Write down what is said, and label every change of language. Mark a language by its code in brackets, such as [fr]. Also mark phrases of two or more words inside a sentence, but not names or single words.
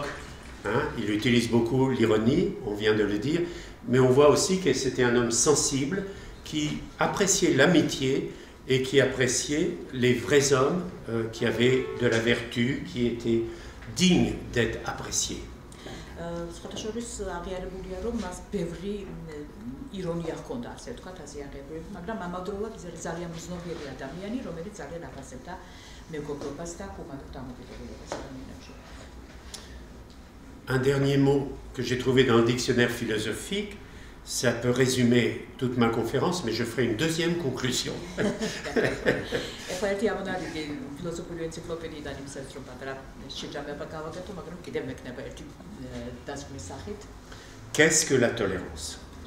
[fr] Hein. Il utilise beaucoup l'ironie, on vient de le dire, mais on voit aussi que c'était un homme sensible qui appréciait l'amitié et qui appréciait les vrais hommes qui avaient de la vertu, qui étaient dignes d'être appréciés. [ka] სხვადასხვის აღიარებულია, რომ მას ბევრი ირონია ჰქონდა, ასე ვთქვათ, აზიარებრივ, მაგრამ ამავდროულად ძალიან მზნობიერი ადამიანი, რომელიც ძალიან აფასებდა მეგობრობას და ჰუმანურ დამოკიდებულებას ადამიანებში. [fr] Un dernier mot que j'ai trouvé dans le dictionnaire philosophique, ça peut résumer toute ma conférence, mais je ferai une deuxième conclusion. Qu'est-ce que la tolérance?